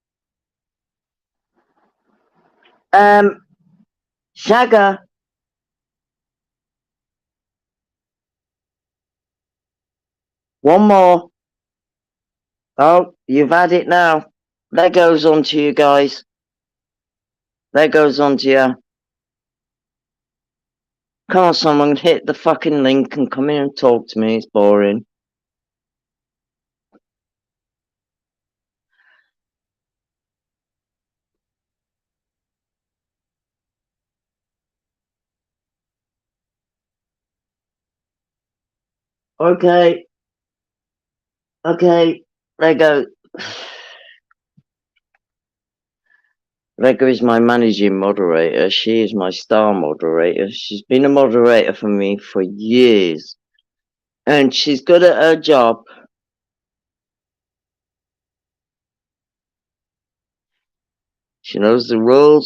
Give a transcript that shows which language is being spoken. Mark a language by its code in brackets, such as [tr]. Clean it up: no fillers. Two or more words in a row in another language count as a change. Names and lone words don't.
[en] Shagger, one more. Oh, you've had it now. That goes on to you guys. That goes on to you. Come on, someone hit the fucking link and come in and talk to me. It's boring. Okay. Okay. Lego. Lego is my managing moderator. She is my star moderator. She's been a moderator for me for years. And she's good at her job. She knows the rules.